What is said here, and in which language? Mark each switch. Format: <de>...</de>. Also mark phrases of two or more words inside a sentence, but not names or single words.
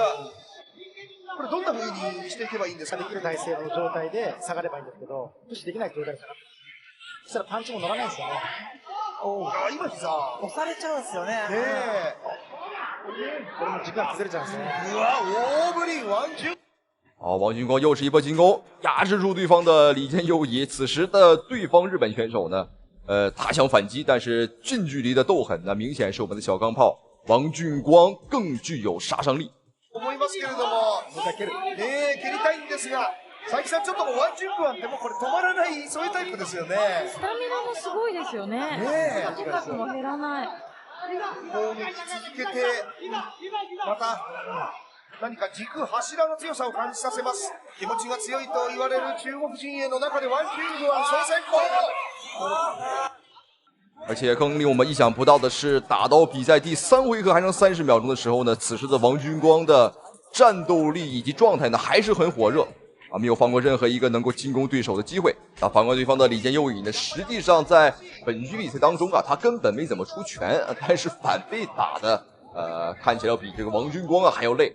<ja>これどんな風にしていけばいいんですか？できる体勢の状態で下がればいいんですけど、プッシュできない状態ですから。そしたらパンチも乗らないんですよね。今膝。押されちゃうんですよね。これも軸が崩れちゃうんですね。大振り、ワン・ジュン。</ja> <zh>好，王俊光又是一波进攻，压制住对方的李健佑仪。此时的对方日本选手呢，他想反撃，但是近距離的鬥狠呢，明顯是我們的小鋼炮王俊光更具有殺傷力。</zh> <ja>思いますけれども、蹴りたいんですが、佐伯さん、ちょっともうワン・ジュングアンってもうこれ止まらない、そういうタイプですよね。スタミナもすごいですよね。とにかくも減らない。攻撃続けて、また何か軸、柱の強さを感じさせます。気持ちが強いと言われる中国陣営の中でワン・ジュングアン総先行。</ja> <zh>而且更令我们意想不到的是，打到比赛第3回合还剩30秒钟的时候呢，此时的王俊光的战斗力以及状态呢还是很火热啊，没有放过任何一个能够进攻对手的机会。反观对方的李健佑仪呢，实际上在本局比赛当中啊，他根本没怎么出拳，但是反被打的看起来要比这个王俊光啊还要累。</zh>